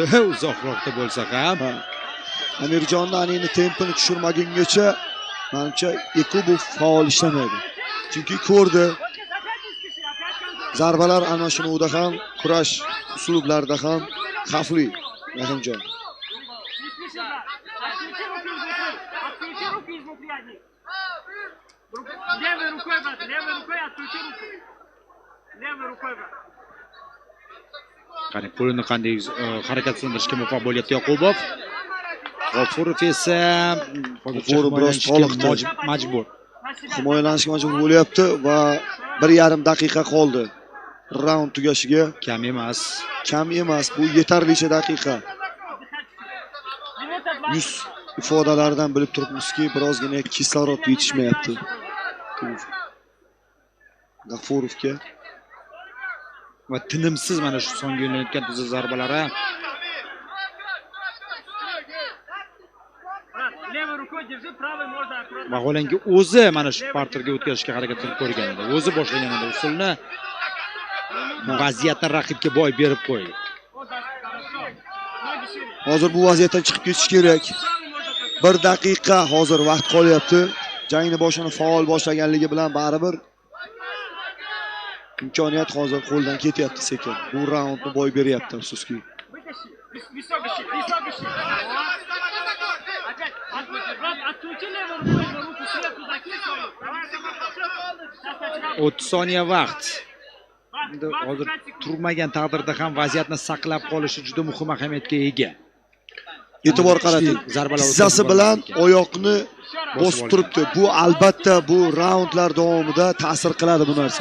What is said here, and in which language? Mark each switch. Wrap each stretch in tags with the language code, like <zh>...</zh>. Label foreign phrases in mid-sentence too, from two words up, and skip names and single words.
<uz>Uzoqroqda bo'lsa ham. Amirjonni endi tempini tushirmagungacha menimcha Yakubov faol ishlamaydi. Chunki ko'rdi. Zarbalar ana shunida ham, kurash uslublarida ham xavfli. Rahimjon.</uz> <ru>Левой рукой, брат, левой рукой открути руку. Левой рукой, брат.</ru> <uz>Qani qo'lini qanday harakatlantirishga muvaffaq bo'lyapti Yakubov. G'ofurov esa G'ofurov biroz toliqdi, majbur. Himoyalanishga majbur bo'lyapti va 1,5 daqiqa qoldi. Raund tugashiga Kam emas. Bu yetarlicha daqiqa. Yuz ifodalaridan bilib turibmizki, birozgina kislorod yetishmayapti. G'ofurovga Va tinimsiz mana shu so'nggi yo'nalgan tuzil zarbalari.</uz> <ru>Левой рукой держи, правой можно аккуратно.</ru> <uz>Vaholanki o'zi mana shu parterga o'tkazishga harakat qilib ko'rgan edi. O'zi boshlagan edi usulni. Vaziyatni raqibga boy berib qo'ydi. hozir bu vaziyatdan chiqib ketish kerak. 1 daqiqa hozir vaqt qolyapti. Jangni boshini faol boshlaganligi bilan baribir imkoniyat hozir qo'ldan ketyapti sekin. Bu raundni boy beryapti afsuski.</uz> <ru>Вытащи. Высокий щит, высокий щит. Опять. Брат, открути левую рукой, руку сверху закинь свою.</ru> <uz>30 soniya vaqt. Endi hozir turmagan taqdirda ham vaziyatni saqlab qolishi juda muhim ahamiyatga ega. E'tibor qarating. Tizzasi bilan oyoqni bosib turibdi. Bu albatta bu raundlar davomida ta'sir qiladi bu narsa.</uz>